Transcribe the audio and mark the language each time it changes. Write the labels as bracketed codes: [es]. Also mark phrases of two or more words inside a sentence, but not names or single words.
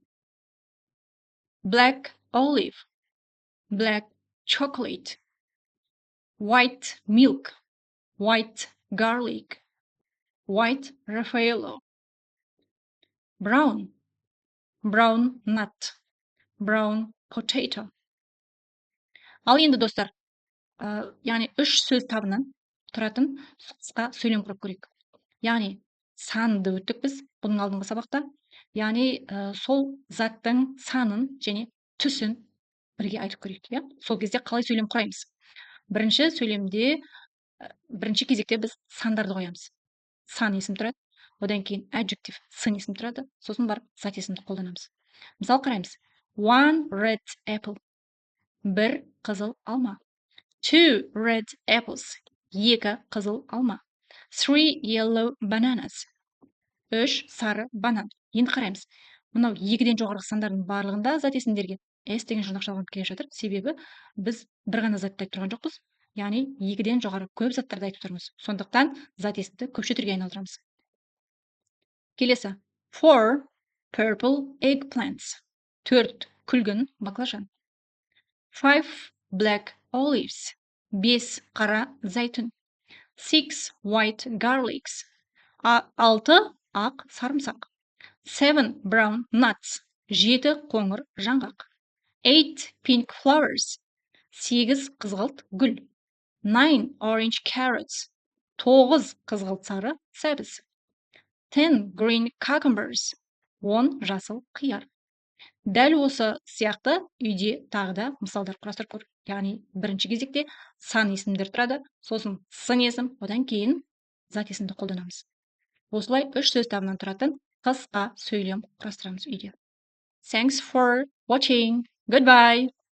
[en] Black olive, black chocolate. White milk, white garlic, white Raffaello. Brown, brown nut, brown potato. [kk] Ал енді достар, яғни үш сөз табынан тұратын қысқа сөйлем құрып көрейік. Яғни санды өттік біз бұның алдыңғы сабақта. Яғни сол заттың санын және түсін бірге айтып көрейік. Сол кезде қалай сөйлем құраймыз? Бірінші кезекте біз сандарды қоямыз. Сан есім тұрады, одан кейін adjective сын есім тұрады, сосын барып зат есімді қолданамыз. Мысал қараймыз. [en] One red apple. [kk] Бір қызыл алма. [en] Two red apples. [kk] Екі қызыл алма. [en] Three yellow bananas. [kk] Үш сары банан. Енді қараймыз. Мынау екіден жоғарғы сандардың барлығында зат есімдерге S деген жұрнақ жалғанып келе жатыр. Себебі біз бір ғана затты айтып тұрған жоқпыз. Яғни екіден жоғары көп заттарды айтып тұрмыз. Сондықтан зат есімді көпше түрге айналдырамыз. Келесі. [en] Four purple eggplants. [kk] Төрт күлгін баклажан. [en] Five black olives. [kk] Бес қара зәйтүн. [en] Six white garlics. [kk] Алты ақ сарымсақ. [en] Seven brown nuts. [kk] Жеті қоңыр жаңғақ. [en] Eight pink flowers. [kk] Сегіз қызғылт гүл. [en] Nine orange carrots. [kk] Тоғыз қызғылт сары сәбіз. [en] 10 green cucumbers. 10 [kk] жасыл қияр. Дәл осы сияқты үйде тағы да мысалдар құрастырып көр. Яғни бірінші кезекте сан есімдер тұрады, сосын сын есім, одан кейін зат есімді қолданамыз. Осылай үш сөз табынан тұратын қысқа сөйлем құрастырамыз үйде. [en] Thanks for watching. Goodbye.